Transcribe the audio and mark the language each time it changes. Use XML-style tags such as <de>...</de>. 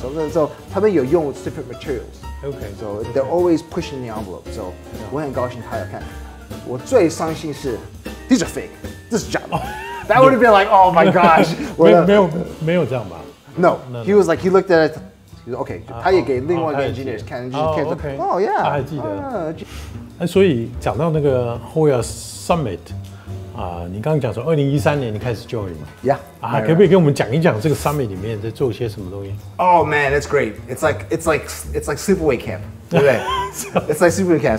<en>So</en> <zh>他们有用</zh> <en>different materials. So they're always pushing the envelope.</en> <zh>So 我很高兴他要看。我最伤心是</zh> <en>these are fake.</en> <zh>这是假的。</zh> <en>That would have been like, oh my gosh.</en> <zh>没有这样吧</zh> <en>No. He was like, he looked at it.</en> <zh>OK， 他也给另外一个 engineers 看 ，engineers 说，哦 ，yeah，他还记得。所以讲到那个 HEUER Summit 你刚刚讲说2013年你开始 join 嘛</zh> <en>？Yeah。</en> <zh>可不可以跟我们讲一讲这个 Summit 里面在做些什么东西</zh> <en>？Oh man, it's great. It's like sleepaway camp，</en> <zh>对不对？</zh> <en>It's like sleepaway camp.</en>